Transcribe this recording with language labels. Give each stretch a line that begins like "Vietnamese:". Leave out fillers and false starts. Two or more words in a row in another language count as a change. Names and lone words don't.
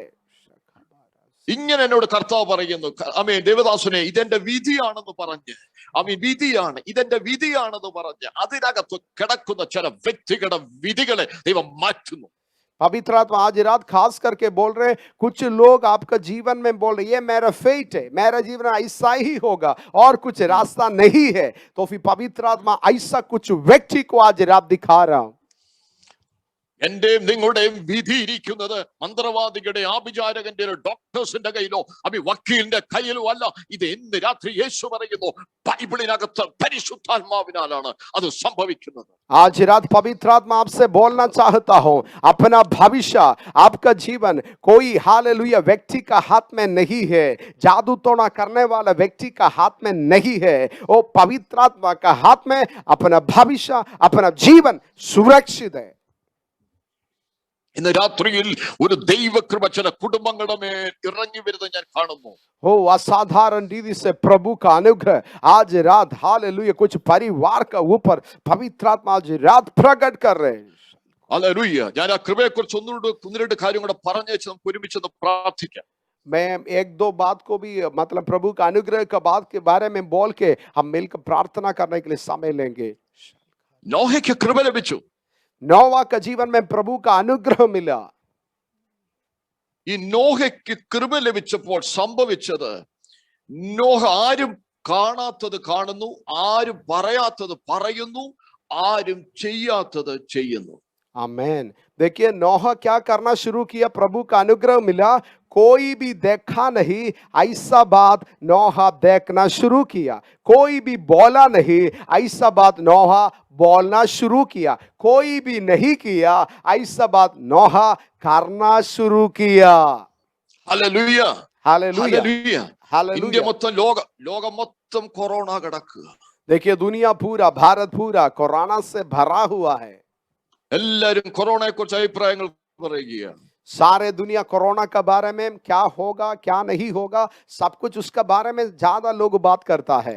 Malayalam: ഇങ്ങനെ എന്നോട് കർത്താവ് പറയുന്നു, അമേൻ, ദേവദാസനെ ഇതെന്റെ വിധിയാണെന്ന് പറഞ്ഞ്, അമേൻ, വിധിയാണ്, ഇതെന്റെ വിധിയാണെന്ന് പറഞ്ഞ് അതിനകത്ത് കിടക്കുന്ന ചില വ്യക്തികളുടെ വിധികളെ ദൈവം മാറ്റുന്നു.
Hindi: पवित्र आत्मा आज रात खास करके बोल रहे, कुछ लोग आपका जीवन में बोल रहे ये मेरा फेट है, मेरा जीवन ऐसा ही होगा और कुछ रास्ता नहीं है. तो फिर पवित्र आत्मा ऐसा कुछ व्यक्ति को आज रात दिखा रहा हूं.
Malayalam: എന്റെയും നിങ്ങളുടെയും വിധി ഇരിക്കുന്നത് മന്ത്രവാദികളുടെ, ആഭിചാരകന്റെ, ഡോക്ടേഴ്സിന്റെ കയ്യിലോ വക്കീലിന്റെ കയ്യിലോ അല്ല. ഇത് ഇന്ന് രാത്രി യേശു പറയുന്നു, ബൈബിളിനകത്ത് പരിശുദ്ധാത്മാവിനാലാണ് അത് സംഭവിക്കുന്നത്.
Hindi: आज रात पवित्र आत्मा आपसे बोलना चाहता हूं, अपना भविष्य, आपका जीवन कोई हालेलुया व्यक्ति का हाथ में नहीं है, जादू टोना करने वाला व्यक्ति का हाथ में नहीं है. वो पवित्र आत्मा का हाथ में अपना भविष्य, अपना जीवन सुरक्षित है.
Malayalam: ഇന്ന് രാത്രിയിൽ ഒരു ദൈവകൃപ ചില കുടുംബങ്ങളുടെ മേൽ ഇറങ്ങി വരുന്നത് ഞാൻ കാണുന്നു.
Hindi: हो असाधारण रीति से प्रभु का अनुग्रह आज रात हालेलुया कुछ परिवार का ऊपर पवित्र आत्मा आज रात प्रकट कर रहे हैं.
Malayalam: ഹല്ലേലൂയ. ഞാൻ ആ കൃപയെ കുറിച്ച് ഒന്ന് രണ്ട് കാര്യം കൂടെ പറഞ്ഞേച്ച് നമുക്ക് ഒരുമിച്ച് പ്രാർത്ഥിക്കാം.
Hindi: मैं एक दो बात को भी मतलब प्रभु का अनुग्रह का बात के बारे में बोल के हम मिलकर प्रार्थना करने के लिए समय लेंगे.
Malayalam: നോഹയ്ക്ക് കൃപ ലഭിച്ചു.
Hindi: नोवा का जीवन में प्रभु का अनुग्रह मिला.
Malayalam: ഈ നോഹയ്ക്ക് കൃപ ലഭിച്ചപ്പോൾ സംഭവിച്ചത്, നോഹ ആരും കാണാത്തത് കാണുന്നു, ആരും പറയാത്തത് പറയുന്നു, ആരും ചെയ്യാത്തത് ചെയ്യുന്നു.
Hindi: आमेन. देखिए नोहा क्या करना शुरू किया, प्रभु का अनुग्रह मिला, कोई भी देखा नहीं ऐसा बात नोहा देखना शुरू किया. कोई भी बोला नहीं ऐसा बात नोहा बोलना शुरू किया. कोई भी नहीं किया ऐसा बात नोहा करना शुरू किया.
Malayalam: ഹല്ലേലൂയ,
Hindi: हालेलुया,
Malayalam: ഹല്ലേലൂയ. ഇന്ത്യ
Hindi: हालेलुया.
Malayalam: മൊത്തം ലോകം മൊത്തം കൊറോണ കിടക്കുക.
Hindi: देखिए दुनिया पूरा, भारत पूरा कोरोना से भरा हुआ है.
Malayalam: എല്ലാരും കൊറോണയെ കുറിച്ച് അഭിപ്രായങ്ങൾ പറയുകയാണ്.
Hindi: सारे दुनिया कोरोना के बारे में क्या होगा क्या नहीं होगा सब कुछ उसका बारे में ज्यादा लोग बात करता है.